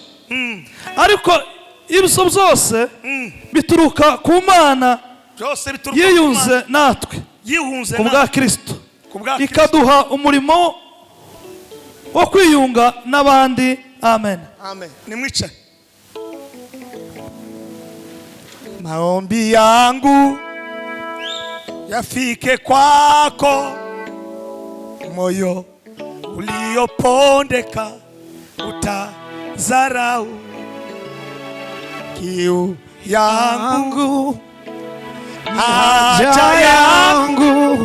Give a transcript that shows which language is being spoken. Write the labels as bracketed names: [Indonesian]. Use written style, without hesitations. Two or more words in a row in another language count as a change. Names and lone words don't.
[Kinyarwanda] Ariko ibyo byose bituruka ku Mana yiyunze natwe kubwa Kristo ikaduha umurimo wo kwiyunga n'abandi. Amen. Amen. Nimwicaye. [Swahili] Maombi yangu yafike kwako, moyo uliopondeka utazarau. Kiu yangu haja yangu